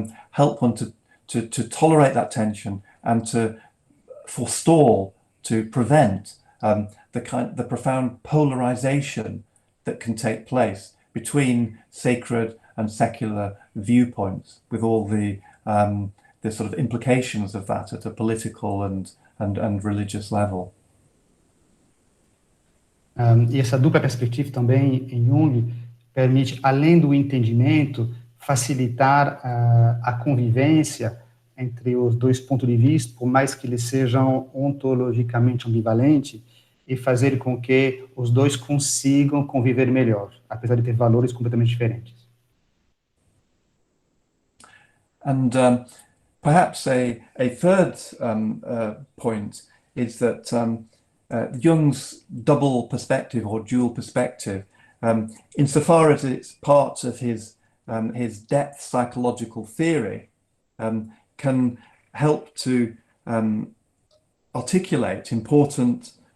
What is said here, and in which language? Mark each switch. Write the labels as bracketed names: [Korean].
[English] help one to tolerate that tension and to forestall, to prevent the profound polarization that can take place between sacred and secular viewpoints, with all the sort of implications of that at a political and religious level. [Portuguese] E essa dupla perspectiva também em Jung permite, além do entendimento, facilitar a convivência entre os dois pontos de vista, por mais que eles sejam ontologicamente ambivalentes, e fazer com que os dois consigam conviver melhor, apesar de ter valores completamente diferentes. [English] And perhaps a third point is that Jung's double perspective or dual perspective, insofar as it's part of his depth psychological theory, can help to articulate important